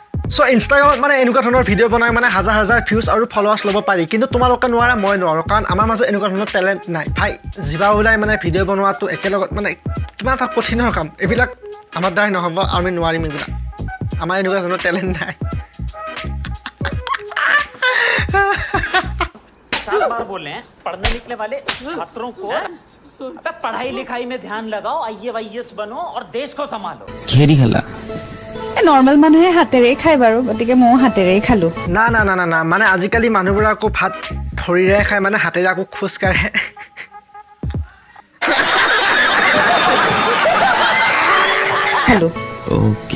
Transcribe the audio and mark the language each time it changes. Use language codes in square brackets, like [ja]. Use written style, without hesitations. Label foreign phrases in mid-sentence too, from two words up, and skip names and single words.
[as] চ' ইনষ্টাগ্ৰামত মানে এনেকুৱা ধৰণৰ ভিডিঅ' বনাই মানে হাজাৰ হাজাৰ ভিউজ আৰু ফলোৱাৰ্ছ ল'ব পাৰি কিন্তু তোমালোকে নোৱাৰা মই নোৱাৰোঁ কাৰণ আমাৰ মাজত এনেকুৱা ধৰণৰ টেলেণ্ট নাই ভাই জিভা ওলাই মানে ভিডিঅ' বনোৱাটো একেলগত মানে কিমান এটা কঠিনৰ কাম এইবিলাক আমাৰ দ্বাৰাই নহ'ব আমি নোৱাৰিম এইবিলাক আমাৰ এনেকুৱা ধৰণৰ টেলেণ্ট নাই [hi] 50 बार बोले हैं पढ़ने निकले वाले छात्रों को अबे पढ़ाई लिखाई में ध्यान लगाओ आईएएस बनो और देश को संभालो घेरी खेला [as] নৰ্মেল মানুহে হাতেৰে খায় বাৰু গতিকে মই হাতেৰে খালো না না না না না মানে আজিকালি মানুহবোৰ আকৌ ভাত ভৰিৰে খায় মানে হাতেৰে আকৌ খোজ কাঢ়ে খালো ওকে